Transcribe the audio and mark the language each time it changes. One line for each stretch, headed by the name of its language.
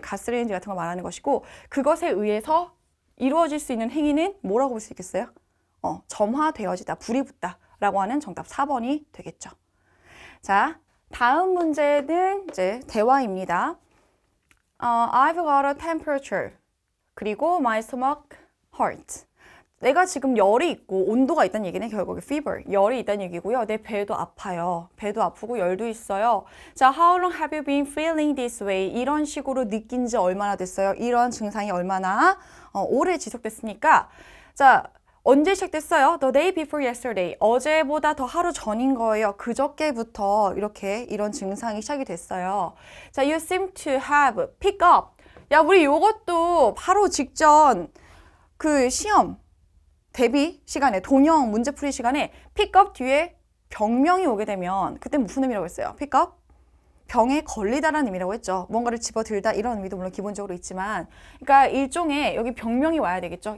Korean: 가스레인지 같은 거 말하는 것이고 그것에 의해서 이루어질 수 있는 행위는 뭐라고 볼 수 있겠어요? 점화되어지다, 불이 붙다 라고 하는 정답 4번이 되겠죠. 자, 다음 문제는 이제 대화입니다.
English: I've got a temperature.
Korean: 그리고
English: my stomach hurts.
Korean: 내가 지금 열이 있고 온도가 있다는 얘기는 결국에 fever, 열이 있다는 얘기고요. 내 배도 아파요. 배도 아프고 열도 있어요.
English: 자, how long have you been feeling this way?
Korean: 이런 식으로 느낀 지 얼마나 됐어요? 이런 증상이 얼마나 오래 지속됐으니까 자, 언제 시작됐어요?
English: The day before yesterday.
Korean: 어제보다 더 하루 전인 거예요. 그저께부터 이런 증상이 시작이 됐어요.
English: 자, you seem to have pick up.
Korean: 야, 우리 요것도 바로 직전 그 시험 대비 시간에, 동영 문제풀이 시간에 pick-up 뒤에 병명이 오게 되면 그때 무슨 의미라고 했어요?
English: pick-up?
Korean: 병에 걸리다라는 의미라고 했죠. 뭔가를 집어들다 이런 의미도 물론 기본적으로 있지만 그러니까 일종의 여기 병명이 와야 되겠죠.